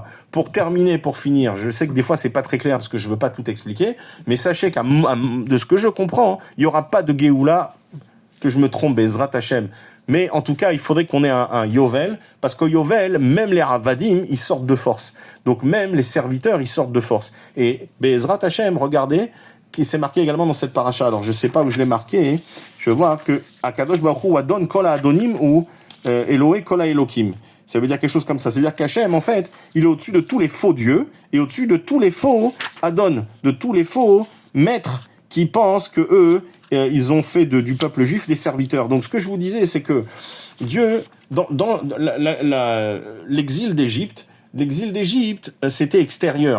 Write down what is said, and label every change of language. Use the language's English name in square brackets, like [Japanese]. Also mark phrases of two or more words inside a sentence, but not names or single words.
[French] Pour finir, je sais que des fois c'est pas très clair parce que je veux pas tout expliquer, mais sachez de ce que je comprends, il y aura pas de Géoula, que je me trompe, [Hebrew] בעזרת השם. [French] Mais en tout cas, il faudrait qu'on ait un Yovel, parce qu'au Yovel, même les Ravadim, ils sortent de force. Donc même les serviteurs, ils sortent de force. Et [Hebrew] בעזרת השם, [French] regardez, qui s'est marqué également dans cette paracha. Alors je sais pas où je l'ai marqué, je vois que Akadosh Baruch Hu [Hebrew] אדון כל אדונים ואלוהי כל אלוהים. [French] Ça veut dire quelque chose comme ça. C'est-à-dire qu'Hachem, en fait, il est au-dessus de tous les faux dieux et au-dessus de tous les faux Adon, de tous les faux maîtres qui pensent que eux, ils ont fait du peuple juif des serviteurs. Donc ce que je vous disais, c'est que Dieu, dans l'exil d'Égypte, c'était extérieur.